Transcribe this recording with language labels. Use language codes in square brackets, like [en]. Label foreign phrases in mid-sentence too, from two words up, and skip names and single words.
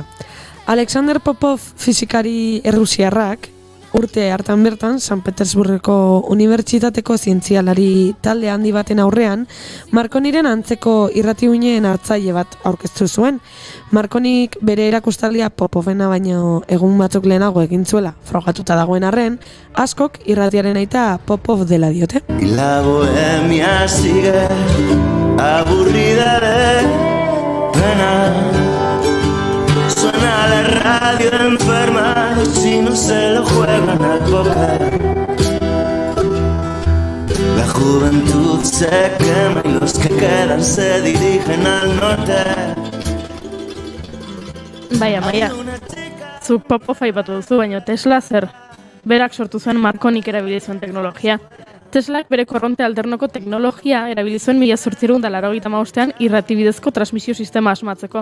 [eu] Alexander Popov fisikari errusiarrak, urte hartan bertan, San Petersburgeko Unibertsitateko zientzialari talde handi baten aurrean, Marconiren antzeko irratiuinen hartzaile bat aurkeztu zuen. Marconik bere erakustaldia Popovena baino egun batzuk lehenago egin zuela, frogatuta dagoen arren, askok irratiaren aita Popov dela diote. [es] Y la bohemia sigue aburrida de pena. Suena la radio enferma, los chinos se lo juegan al póker. La juventud se quema y los que quedan se dirigen al norte. [eu] Baina, zuk Popov aipatu duzu, baina Tesla zer? Berak sortu zuen Marconik erabili zuen teknologia. Teslak bere korronte alternoko teknologia erabili zuen 1885ean irratibidezko transmisio sistema asmatzeko.